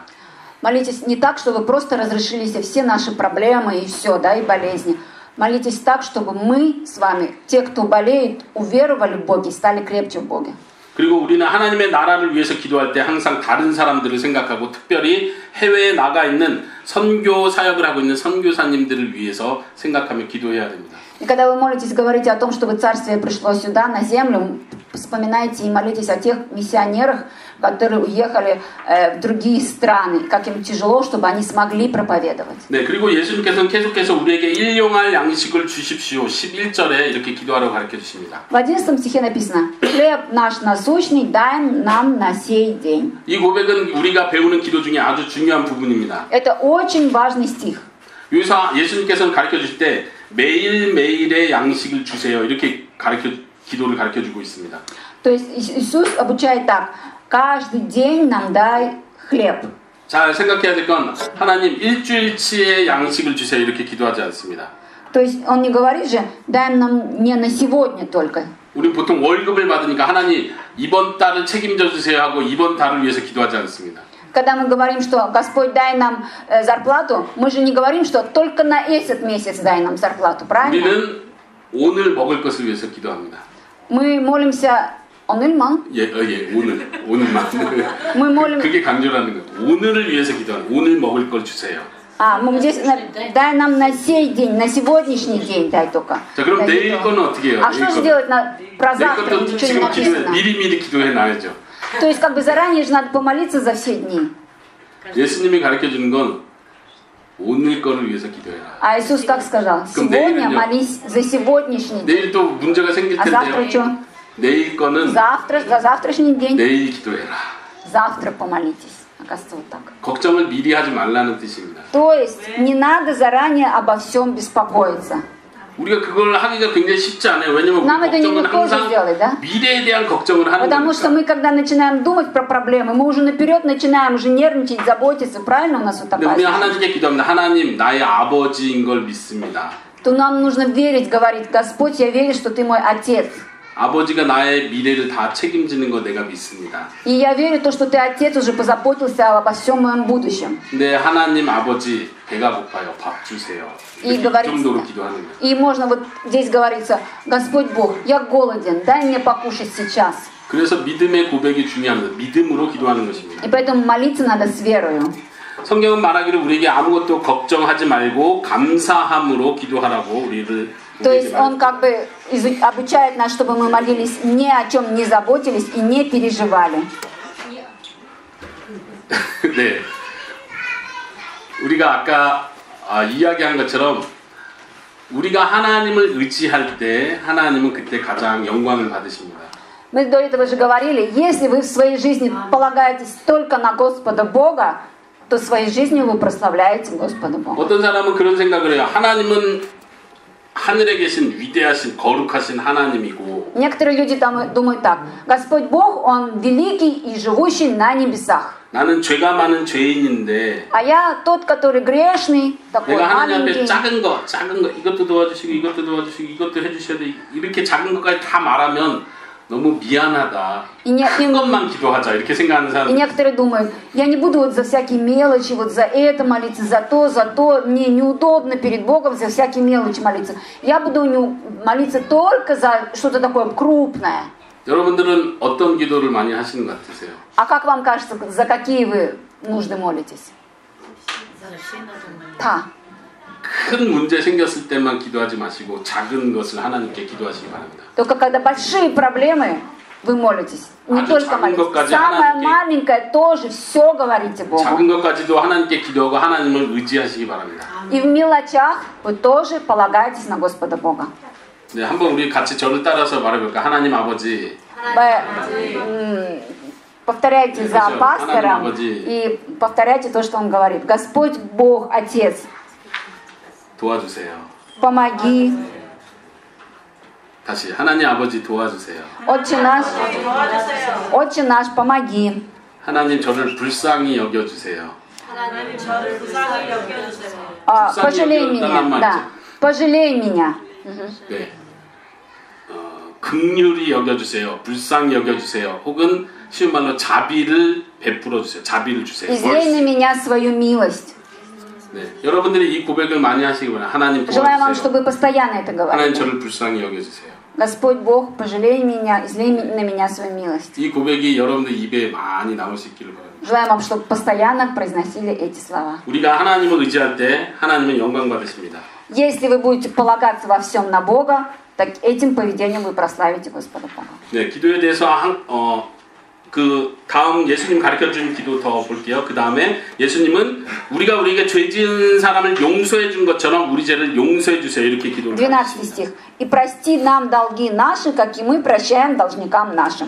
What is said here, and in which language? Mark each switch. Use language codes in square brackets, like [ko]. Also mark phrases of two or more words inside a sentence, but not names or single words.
[ru] Молитесь не так, чтобы просто разрешились все наши проблемы и все, да, и болезни. Молитесь так, чтобы мы с вами, те, кто болеет, уверовали в Боге, стали крепче в Боге. [ko] 그리고 우리는 하나님의 나라를 위해서 기도할 때 항상 다른 사람들을 생각하고 특별히 해외에 나가 있는 선교 사역을 하고 있는 선교사님들을 위해서 생각하며 기도해야 됩니다. [ru] И когда вы молитесь, говорите о том, чтобы царствие пришло сюда, на землю, вспоминайте и молитесь о тех миссионерах, которые уехали в другие страны, как им тяжело, чтобы они смогли проповедовать. [ko] 네, 그리고 예수님께서는 계속해서 우리에게 일용할 양식을 주십시오. 11절에 이렇게 기도하라고 가르쳐 주십니다. [ru] В 11 стихе написано: «Хлеб наш насущный дай нам на сей день». [ko] 이 고백은 우리가 배우는 기도 중에 아주 중요한 부분입니다. [ru] Это очень важный стих. [ko] 여기서 예수님께서는 가르쳐 주실 때 매일매일의 양식을 주세요. 이렇게 기도를 가르쳐 주고 있습니다. [ru] То есть Иисус обучает так: каждый день нам дай хлеб. [ko] 잘 생각해야 될 건 하나님 일주일치의 양식을 주세요. 이렇게 기도하지 않습니다. [ru] То есть он не говорит же: дай нам не на сегодня только. [ko] 우리 보통 월급을 받으니까 하나님 이번 달을 책임져 주세요 하고 이번 달을 위해서 기도하지 않습니다. [ru] Когда мы говорим, что Господь дай нам зарплату, мы же не говорим, что только на этот месяц дай нам зарплату, правильно? [ko] 우리는 오늘 먹을 것을 위해서 기도합니다. [ru] Мы молимся 오늘만? [ko] 오늘만. [ru] Мы молим. [ko] 그게 강조라는 거예요. 오늘을 위해서 기도하는. 오늘 먹을 걸 주세요. [ru] Мы здесь дай нам на сей день, на сегодняшний день дай только. [ko] 자, 그럼 내일 거는 어떻게 해요? [ru] А что же делать про завтра? [ko] 내일 것도 [ru] Ничего не [ko] 지금 기도해 [ru] написано. [ko] 미리미리 기도해 놔야죠. [ru] То есть как бы заранее же надо помолиться за все дни. [ko] 예수님이 가르쳐 주는 건 오늘 거를 위해서 기도해라. [ru] А Иисус как сказал? Сегодня молись за сегодняшний день. [ko] 내일 또 문제가 생길 [ru] А завтра [ko] 텐데요. [ru] что? [ko] 내일 거는 [ru] За завтрашний день. [ko] 내일 기도해라. [ru] Завтра помолитесь. Оказывается, вот так. [ko] 걱정을 미리 하지 말라는 뜻입니다. [ru] То есть не надо заранее обо всем беспокоиться. [ko] 우리가 그걸 하기가 굉장히 쉽지 않아요. 왜냐면 [ru] Нам [ko] 우리 [ru] это [ko] 걱정은 [ru] нелегко [ko] 항상 [ru] сделать, да? [ko] 미래에 대한 걱정을 하는 [ru] Потому что [ko] 거니까. [ru] мы, когда начинаем думать про проблемы, мы уже наперед начинаем уже нервничать, заботиться. Правильно у нас вот [ko] 근데 [ru] такая [ko] 우리가 [ru] система? [ko] 하나님께 기도합니다. 하나님, 나의 아버지인 걸 믿습니다. [ru] То нам нужно верить, говорить: Господь, я верю, что Ты мой Отец. [ko] 아버지가 나의 미래를 다 책임지는 거 내가 믿습니다. [ru] И я верю, то, что Ты, Отец, уже позаботился обо всем моем будущем. [ko] 근데 하나님 아버지 배가 고파요. 밥 주세요. [ru] И [ko] 이 [ru] говорится, [ko] 정도로 기도하는 거예요. [ru] и можно вот здесь говорится: Господь Бог, я голоден, дай мне покушать сейчас. [ko] 그래서 믿음의 고백이 중요합니다. 믿음으로 기도하는 것입니다. [ru] И поэтому молиться надо с верою. [ko] 성경은 말하기를 우리에게 아무것도 걱정하지 말고 감사함으로 기도하라고 우리를 [ru] То есть Он как бы обучает нас, чтобы мы молились ни о чем не заботились и не переживали. [ko] 네. 우리가 아까 이야기한 것처럼 우리가 하나님을 의지할 때 하나님은 그때 가장 영광을 받으십니다. [ru] Мы до этого же говорили, если вы в своей жизни полагаетесь только на Господа Бога, то своей жизнью вы прославляете Господа Бога. [ko] 어떤 사람은 그런 생각을 해요. 하나님은 하늘에 계신 위대하신 거룩하신 하나님이고 [ru] Некоторые люди там думают так: Господь Бог, Он великий и живущий на небесах. [ko] 나는 죄가 많은 죄인인데 [ru] А я тот, который грешный, такой [ko] 내가 하나님 앞에 [ru] маленький. [ko] 작은 거 이것도 도와주시고 이것도 도와주시고 이것도 해주셔야 돼. 이렇게 작은 것까지 다 말하면 너무 미안하다. 큰 것만 기도하자 이렇게 생각하는 [ru] И [ko] 사람들. [ru] некоторые думают: я не буду вот за всякие мелочи, вот за это молиться, за то, мне неудобно перед Богом за всякие мелочи молиться. Я буду молиться только за что-то такое крупное. [ko] 여러분들은 어떤 기도를 많이 하시는 것 같으세요? [ru] А как вам кажется, за какие вы нужды молитесь? Да. [ko] 큰 문제 생겼을 때만 기도하지 마시고 작은 것을 하나님께 기도하시기 바랍니다. [ru] Только когда большие проблемы, вы молитесь. Не [ko] 아주 [ru] только [ko] 작은 [ru] молитесь. [ko] 것까지 [ru] Самое [ko] 하나님께- [ru] маленькое тоже все говорите Богу. [ko] 작은 것까지도 하나님께 기도하고 하나님을 의지하시기 바랍니다. [ru] И в мелочах вы тоже полагаетесь на Господа Бога. [ko] 네, 한번 우리 같이 저를 따라서 말해볼까? 하나님 아버지, [ru] Вы повторяйте за Хорошо. пастором Ананим и повторяйте то, что он говорит. Господь Бог, Отец, [ko] 도와주세요. [ru] помоги. [ko] 다시 하나님 아버지 도와주세요. [ru] Отче наш, помоги. [ko] 하나님 저를 불쌍히 여겨주세요. 하나님 저를 불쌍히 여겨주세요. [ru] Пожалей [ko] 여겨달라는 [ru] меня. [ko] 말이죠. [ru] Да. Пожалей меня. [ko] 네. 긍휼히 여겨주세요. 불쌍히 여겨주세요. 혹은 쉬운 말로 자비를 베풀어 주세요. 자비를 주세요. [ru] Излей на меня свою милость. [ko] 네, 여러분들이 이 고백을 많이 하시기 바랍니다. 하나님 [ru] Желаю вам, [ko] 도와주세요. [ru] чтобы вы постоянно это [ko] 하나님 [ru] говорили. [ko] 저를 불쌍히 여겨주세요. [ru] Господь Бог, пожалей меня, излей на меня свою милость. [ko] 이 고백이 여러분들 입에 많이 나올 수 있기를 바랍니다. [ru] Желаю вам, чтобы постоянно произносили эти слова. [ko] 우리가 하나님을 의지할 때 하나님은 영광 받으십니다. [ru] Если вы будете полагаться во всем на Бога, так этим поведением вы прославите Господа Бога. [ko] 네, 기도에 대해서 그 다음 예수님 가르쳐준 기도 더 볼게요. 그 다음에 예수님은 우리가 우리에게 죄 지은 사람을 용서해 준 것처럼 우리 죄를 용서해 주세요. 이렇게 기도를 12 하셨습니다. [ru] стих. «И прости нам долги наши, как и мы прощаем должникам нашим».